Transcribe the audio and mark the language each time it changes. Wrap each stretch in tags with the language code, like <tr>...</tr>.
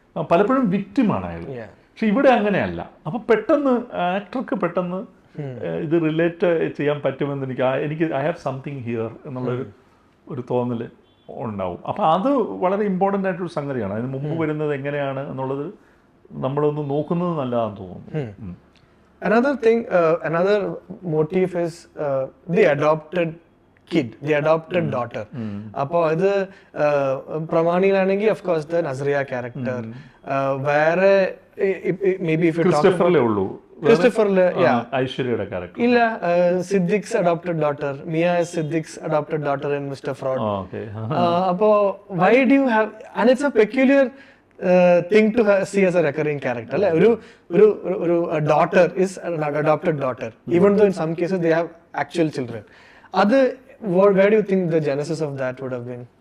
<ml>പലപ്പോഴും വിക്റ്റിമാണ് അയാൾ. പക്ഷെ ഇവിടെ അങ്ങനെയല്ല. അപ്പൊ പെട്ടെന്ന് ആക്ടർക്ക് പെട്ടെന്ന് ഇത് റിലേറ്റ് ചെയ്യാൻ പറ്റുമെന്ന് എനിക്ക്</ml> <en>I have something here</en> <ml>എന്നുള്ളൊരു ഒരു തോന്നൽ ഉണ്ടാവും. അപ്പം അത് വളരെ ഇമ്പോർട്ടൻ്റ് ആയിട്ടൊരു സംഗതിയാണ്. അതിന് മുമ്പ് വരുന്നത് എങ്ങനെയാണ് എന്നുള്ളത് നമ്മളൊന്ന് നോക്കുന്നത് നല്ലതാണെന്ന് തോന്നുന്നു.</ml> <en>Another thing, another motif is the adopted kid, the adopted daughter.</en> <ml>അപ്പോൾ ഇത് പ്രമാണിയിലാണെങ്കിൽ</ml> <en>of course the Nazriya character. വേറെ maybe if you talk</en> <ml>ക്രിസ്റ്റഫറിലേ ഉള്ളൂ. ക്രിസ്റ്റഫറില് ഐശ്വര്യയുടെ ക്യാരക്ടർ ഇല്ല.</ml> <en>Siddique's adopted daughter, Mia Siddique's adopted daughter in Mister Fraud. അപ്പോ why do you have, and it's a peculiar thing to see as a recurring character. അല്ലെ, ഒരു daughter is an adopted daughter, even though in some cases they have actual children. അത് where do you think the genesis of that would have been?</en>